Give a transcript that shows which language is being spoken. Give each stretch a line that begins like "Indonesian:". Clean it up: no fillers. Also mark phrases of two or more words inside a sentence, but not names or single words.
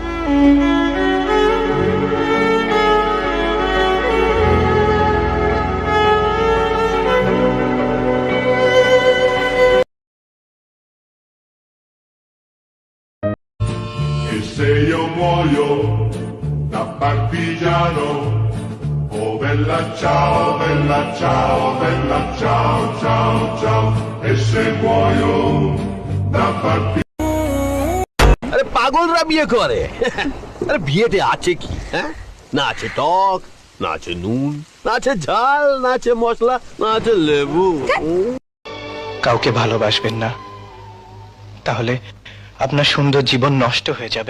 Italian: Se io muoio da partigiano, oh bella ciao, bella ciao, bella ciao, ciao, ciao. E se muoio da partigiano.
Bangla: আরে পাগলরা বিয়ে করে। আরে বিয়েতে আছে কি? হ্যাঁ, না আছে টক, না আছে নুন, না আছে ঝাল, না আছে মশলা, না আছে লেবু। কাউকে ভালোবাসবেন না, তাহলে আপনার সুন্দর জীবন নষ্ট হয়ে যাবে।